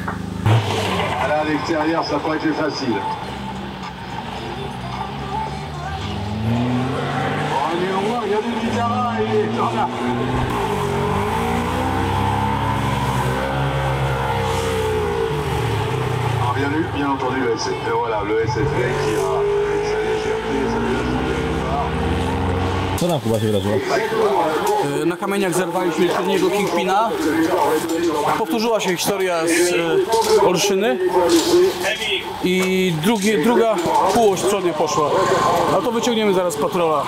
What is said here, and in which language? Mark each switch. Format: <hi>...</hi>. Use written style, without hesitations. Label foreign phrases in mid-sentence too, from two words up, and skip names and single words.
<fr>Là, à l'extérieur, ça n'a pas été facile. Regardez le Vitara et voilà. Bien entendu, le SSV qui a sa légèreté, sa vélocité.</fr> <pl>Co tam Kuba się wydarzyło? Na kamieniach zerwaliśmy przedniego Kingpina. Powtórzyła się historia z Olszyny i druga półość przodnie poszła. No to wyciągniemy zaraz patrola.</pl>